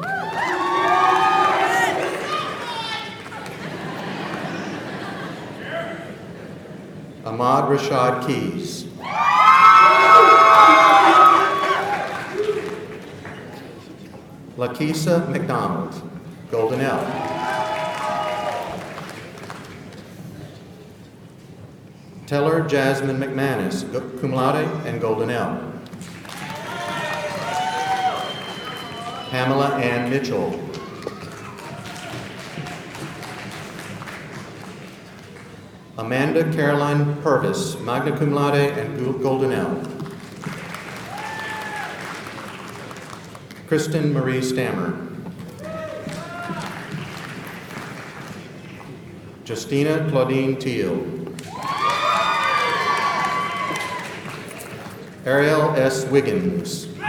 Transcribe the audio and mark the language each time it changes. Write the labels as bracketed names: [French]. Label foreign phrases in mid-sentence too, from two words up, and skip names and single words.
[English] Ahmad Rashad Keys. Lakisa McDonald, Golden L. Teller Jasmine McManus, [Latin] cum laude [English] and Golden L. Pamela Ann Mitchell. Amanda Caroline Purvis, [Latin] magna cum laude [English] and Golden L. Kristen Marie Stammer. Justina Claudine Teal. Ariel S. Wiggins.